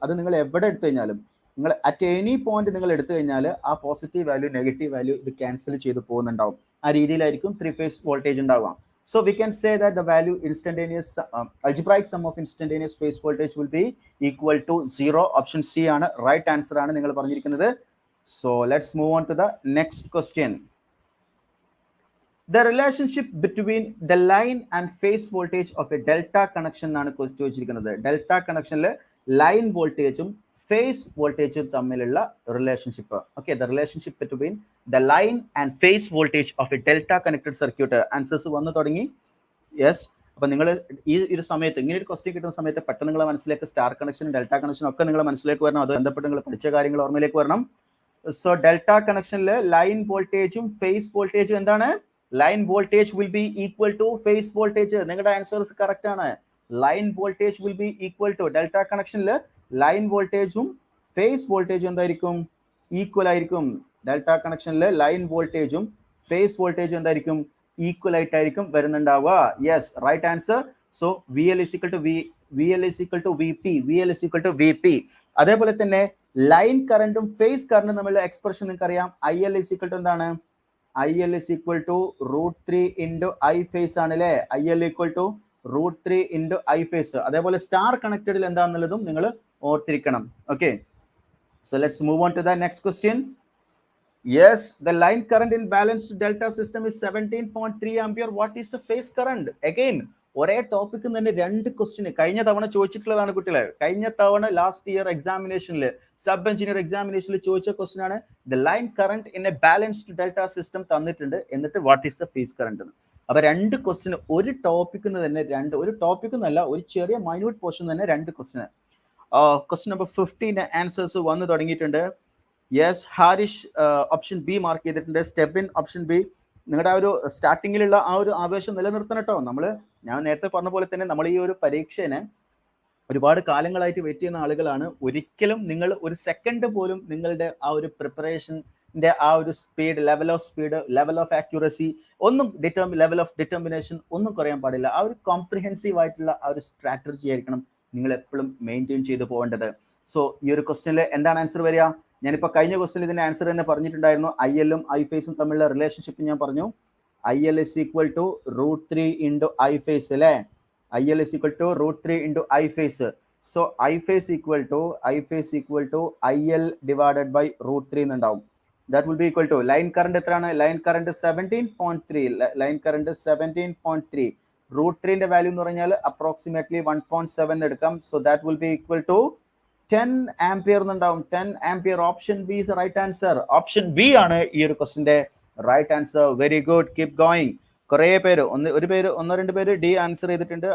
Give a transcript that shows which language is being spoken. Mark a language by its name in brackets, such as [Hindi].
[Malayalam] അത് നിങ്ങൾ എവിടെ എടുത്തു കഴിഞ്ഞാലും, നിങ്ങൾ അറ്റ് എനി പോയിന്റ് നിങ്ങൾ എടുത്തു കഴിഞ്ഞാൽ ആ പോസിറ്റീവ് വാല്യൂ നെഗറ്റീവ് വാല്യൂ ഇത് ക്യാൻസൽ ചെയ്ത് പോകുന്നുണ്ടാവും. ആ രീതിയിലായിരിക്കും 3-phase വോൾട്ടേജ് ഉണ്ടാവുക. [English] So we can say that the value instantaneous algebraic sum of instantaneous phase voltage will be equal to 0. Option C ആണ് right answer ആണ് നിങ്ങൾ പറഞ്ഞിരിക്കുന്നത്. So let's move on to the next question. The relationship between the line and phase voltage of a delta connection [Malayalam] എന്നാണ് ചോദിച്ചിരിക്കുന്നത്. Delta കണക്ഷനിൽ line വോൾട്ടേജും face വോൾട്ടേജും തമ്മിലുള്ള relationship. [English] Okay, the relationship between the line and phase voltage of a delta connected circuit. [Malayalam] Answers വന്നു തുടങ്ങി. Yes, അപ്പൊ നിങ്ങൾ ഈ ഒരു സമയത്ത് ഇങ്ങനെ ഒരു ക്വസ്റ്റ്യൻ കിട്ടുന്ന സമയത്ത് പെട്ടെന്ന് നിങ്ങളെ മനസ്സിലേക്ക് സ്റ്റാർ കണക്ഷനും ഡെൽറ്റ കണക്ഷനും ഒക്കെ നിങ്ങളെ മനസ്സിലേക്ക് വരണം. അത് ബന്ധപ്പെട്ട് നിങ്ങൾ പഠിച്ച കാര്യങ്ങൾ ഓർമ്മയിലേക്ക് വരണം. സോ ഡെൽറ്റ കണക്ഷനിൽ ലൈൻ വോൾട്ടേജും ഫേസ് വോൾട്ടേജും എന്താണ്? [English] Line voltage will be equal to phase voltage. [Malayalam] നിങ്ങളുടെ ആൻസേഴ്സ് കറക്റ്റ് ആണ്. Line voltage will be equal to, delta കണക്ഷനിൽ ലൈൻ വോൾട്ടേജും ഫേസ് വോൾട്ടേജും എന്തായിരിക്കും? ഈക്വൽ ആയിരിക്കും. ഡെൽറ്റ കണക്ഷനിൽ ലൈൻ വോൾട്ടേജും ഫേസ് വോൾട്ടേജും എന്തായിരിക്കും? [English] Equal ആയിട്ടായിരിക്കും വരുന്നുണ്ടാവുക. Yes, right answer. So VL is equal to VP. [Malayalam] അതേപോലെ തന്നെ ലൈൻ കറണ്ടും ഫേസ് കറണ്ടും തമ്മിലുള്ള എക്സ്പ്രഷൻ നിങ്ങൾക്ക് അറിയാം. [English] IL is equal to എന്താണ്? IL is equal to √3 into I phase ആണല്ലേ? IL equal to √3 into I phase. [Malayalam] അതേപോലെ സ്റ്റാർ കണക്റ്റഡിൽ എന്താണെന്നുള്ളതും നിങ്ങൾ ഓർത്തിരിക്കണം. [English] Okay, so let's move on to the next question. Yes, the line current in balanced delta system is 17.3 ampere. What is the phase current? Again, [Malayalam] ഒരേ topic തന്നെ 2 question കഴിഞ്ഞ തവണ ചോദിച്ചിട്ടുള്ളതാണ് കുട്ടികളെ. കഴിഞ്ഞ തവണ ലാസ്റ്റ് ഇയർ എക്സാമിനേഷനിൽ സബ് എഞ്ചിനീയർ എക്സാമിനേഷനിൽ ചോദിച്ച question ആണ് [English] the line current in a balanced delta system [Malayalam] തന്നിട്ടുണ്ട്, എന്നിട്ട് what is the phase current എന്ന്. അപ്പൊ 2 ക്വസ്റ്റ്യൻ ഒരു ടോപ്പിക്ക് തന്നെ ഒരു ടോപ്പിക്ക് എന്നല്ല, ഒരു ചെറിയ മൈന്യൂട്ട് പോർഷൻ തന്നെ 2 ക്വസ്റ്റ്യൻ. ക്വസ്റ്റ്യൻ നമ്പർ 15 ആൻസേഴ്സ് വന്നു തുടങ്ങിയിട്ടുണ്ട്. Yes, Harish option B mark ചെയ്തിട്ടുണ്ട്. Stebin option B. നിങ്ങളുടെ ആ ഒരു സ്റ്റാർട്ടിങ്ങിലുള്ള ആ ഒരു ആവേശം നിലനിർത്തണം കേട്ടോ. ഞാൻ നേരത്തെ പറഞ്ഞ പോലെ തന്നെ നമ്മൾ ഈ ഒരു പരീക്ഷേനെ ഒരുപാട് കാലങ്ങളായിട്ട് വെയിറ്റ് ചെയ്യുന്ന ആളുകളാണ്. ഒരിക്കലും നിങ്ങൾ ഒരു സെക്കൻഡ് പോലും നിങ്ങളുടെ ആ ഒരു പ്രിപ്പറേഷന്റെ ആ ഒരു സ്പീഡ്, ലെവൽ ഓഫ് ആക്യുറസി ഒന്നും, ലെവൽ ഓഫ് ഡിറ്റർമിനേഷൻ ഒന്നും കുറയാൻ പാടില്ല. ആ ഒരു കോംപ്രിഹെൻസീവ് ആയിട്ടുള്ള ആ ഒരു സ്ട്രാറ്റജി ആയിരിക്കണം നിങ്ങൾ എപ്പോഴും മെയിൻറ്റെയിൻ ചെയ്ത് പോകേണ്ടത്. സോ ഈ ഒരു ക്വസ്റ്റ്യനിൽ എന്താണ് ആൻസർ വരിക? ഞാനിപ്പോൾ കഴിഞ്ഞ ക്വസ്റ്റ്യൻ ഇതിന്റെ ആൻസർ തന്നെ പറഞ്ഞിട്ടുണ്ടായിരുന്നു. IL-ഉം I-ഫേസും തമ്മിലുള്ള റിലേഷൻഷിപ്പ് ഞാൻ പറഞ്ഞു. [English] IL is equal to √3 into I-face അല്ലേ? IL is equal to √3 into I-face. So I-face equal to IL divided by √3 എന്നുണ്ടാവും. That will be equal to line current [Malayalam] എത്രയാണ്? [English] Line current 17.3. Line current 17.3. [Malayalam] √3ന്റെ value എന്ന് പറഞ്ഞാൽ approximately 1.7 എടുക്കാം. [English] So that will be equal to 10 ampere എന്നുണ്ടാവും. 10 ampere. Option B is right answer. Option B [Malayalam] ആണ് ഈ ഒരു ക്വസ്റ്റിന്റെ [English] Right answer. Very good, keep going. [Malayalam] കുറെ പേര്, ഒന്നോ രണ്ട് പേര് ഡി ആൻസർ ചെയ്തിട്ടുണ്ട്.